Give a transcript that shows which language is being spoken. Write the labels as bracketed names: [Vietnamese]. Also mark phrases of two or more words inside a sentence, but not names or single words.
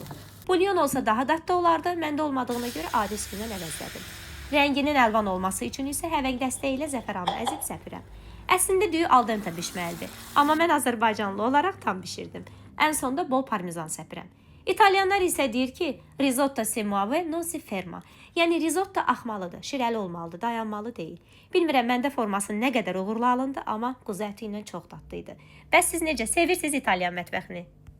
[Azerbaijani] Bulyon olsa daha dadlı olardı, məndə olmadığına görə adi suyundan əvəzlədim. Rənginin əlvan olması üçün isə həvəng dəstəyi ilə zəfəranı əzib səpirəm. Əslində düyü [Italian] al dente [Azerbaijani] bişməlidir, amma mən Azərbaycanlı olaraq tam bişirdim. Ən sonda bol parmezan səpirəm. İtalyanlar isə deyir ki, [Italian] risotto si muove, non si ferma. [Azerbaijani] Yəni risotto axmalıdır, şirəli olmalıdır, dayanmalı deyil. Bilmirəm məndə forması nə qədər uğurlu alındı, amma quzu əti ilə çox dadlı idi. Bəs siz necə sevirsiniz İtalyan mətbəxini?